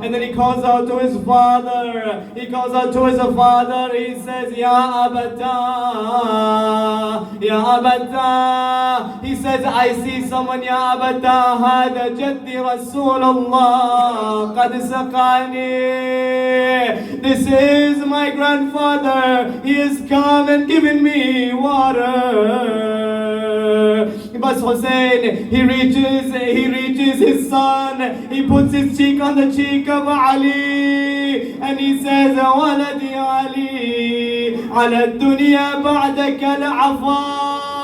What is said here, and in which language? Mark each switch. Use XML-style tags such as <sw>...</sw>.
<en>And then he calls out to his father. He calls out to his father. He says, Ya Abata, Ya Abata. He says, I see someone, Ya Abata.</en> <ar>هذا جدي رسول الله قد سقاني.</ar> <en>This is my grandfather. He has come and given me water. But Hussein, he reaches his son. He puts his cheek on the cheek of Ali. And he says,</en> <ar>ولدي علي على الدنيا بعدك العفا.</ar>